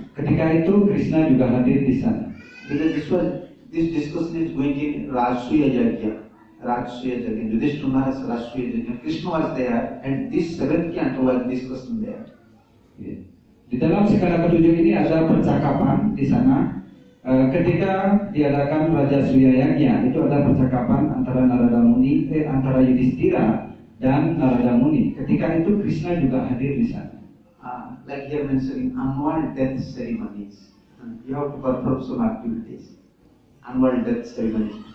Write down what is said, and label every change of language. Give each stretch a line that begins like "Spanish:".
Indonesian: Ketika itu Krishna juga hadir di sana.
English: Because this discussion is going in Rajsuya Yajna. Yudhishthira Maharaj Rajsuya Yajna. Krishna was there, and this seventh canto was discussing there.
Indonesian: Ya. Di dalam skala ketujuh ini ada percakapan di sana. Ketika diadakan Raja Suya Yajna, itu ada percakapan antara Narada Muni, antara Yudhishthira dan Narada Muni. Ketika itu Krishna juga hadir di sana.
English: Like here mentioning annual death ceremonies, you have to perform some activities. Annual death ceremonies.